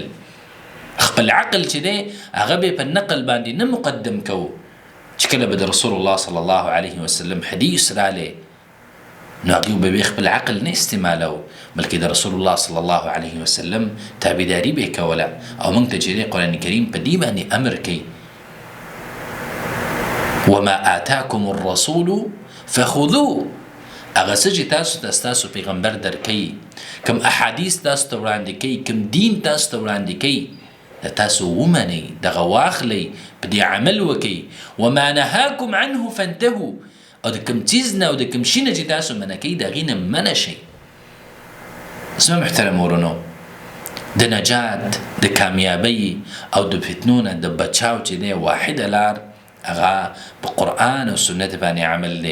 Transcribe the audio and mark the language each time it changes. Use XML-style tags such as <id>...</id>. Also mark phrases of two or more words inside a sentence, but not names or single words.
<ps>خپل عقل چې دی هغه به په نقل باندې نه مقدم کوو، چې کله به د رسول الله</ps> <ar>صلی الله علیه وسلم</ar> <ps>حدیث رالی نو هغوی به خپل عقل نه استعمالو، بلکې د رسول الله</ps> <ar>صلی الله علیه وسلم</ar> <ps>تابعداري به کوله. او موږ ته چې دی قرآن کریم په دې باندې امر کوي</ps> <ar>وما آتاکم الرسول فخذوه،</ar> <ps>هغه څه چې تاسو ته ستاسو پیغمبر درکوي، کوم احادیث تاسو ته وړاندې کوي، کوم دین تاسو ته وړاندې کوي، د تاسو ومنئ، دغه واخلئ، په دې عمل وکئ.</ps> <ar>وما نهاکم عنه فانتهوا،</ar> <ps>او د کوم څیز نه او د کوم شي نه چې تاسو منع کوئ د هغې نه منع شئ. زما محترم ورونو، د نجات، د کامیابۍ او د فتنو نه د بچاو چې دی</ps> <ar>واحده لار</ar> <ps>هغه په قرآن او سنت باندې عمل دی.</ps>